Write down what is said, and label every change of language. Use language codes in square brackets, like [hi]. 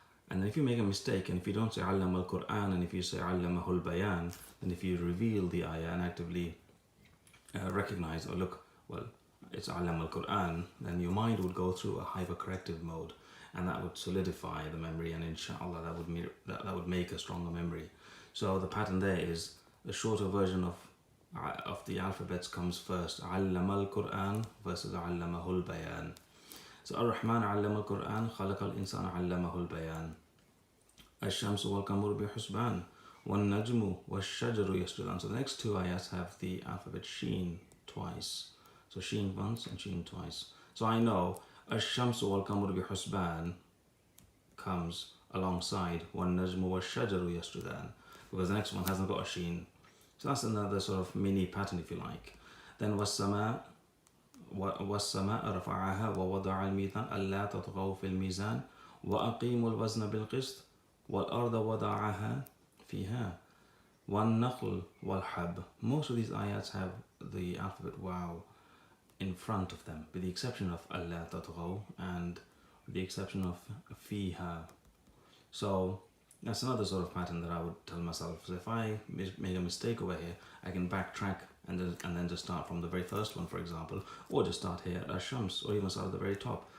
[en] And then if you make a mistake, and if you don't say [ar] علم القرآن, [en] and if you say [ar] علمه البيان, [en] then if you reveal the ayah and actively recognize, or look, well, it's [ar] علم القرآن, [en] then your mind would go through a hypercorrective mode, and that would solidify the memory, and inshallah that would make a stronger memory. So the pattern there is the shorter version of the alphabets comes first, [ar] علم القرآن [en] versus [ar] علمه البيان. [en] So [ar] Ar-Rahman علم القرآن خلق الإنسان علمه البيان. الشمس والقمر بحسبان والنجم والشجر يسجدان. [en] So the next 2 ayats have the alphabet sheen twice. So sheen once and sheen twice. So I know [ar] الشمس والقمر بحسبان [en] comes alongside [ar] والنجم والشجر يسجدان, [en] because the next one hasn't got a sheen. So that's another sort of mini pattern, if you like. Then [ar] والسماء رفعها ووضع الميزان ألا تطغوا في الميزان وأقيموا الوزن بالقسط والأرض وضعها فيها والنخل والحب. [en] Most of these ayats have the alphabet wow in front of them, with the exception of [ar] ألا تطغوا [en] and with the exception of [ar] فيها. [en] So that's another sort of pattern that I would tell myself. So if I make a mistake over here, I can backtrack and then just start from the very first one, for example, or just start here at Ash-Shams, or even start at the very top.